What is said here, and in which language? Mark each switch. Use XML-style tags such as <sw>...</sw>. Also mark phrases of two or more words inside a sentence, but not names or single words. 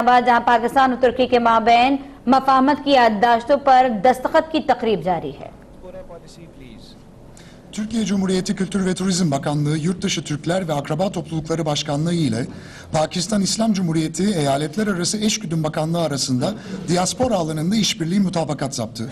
<ur>جہاں پاکستان اور ترکی کے مابین مفاہمت کی یادداشتوں پر دستخط کی تقریب جاری ہے.</ur> <tr>Türkiye Cumhuriyeti Kültür ve Turizm Bakanlığı, Yurtdışı Türkler ve Akraba Toplulukları Başkanlığı ile Pakistan İslam Cumhuriyeti Eyaletler Arası Eşgüdüm Bakanlığı arasında diaspora alanında işbirliği mutabakat yaptı.</tr>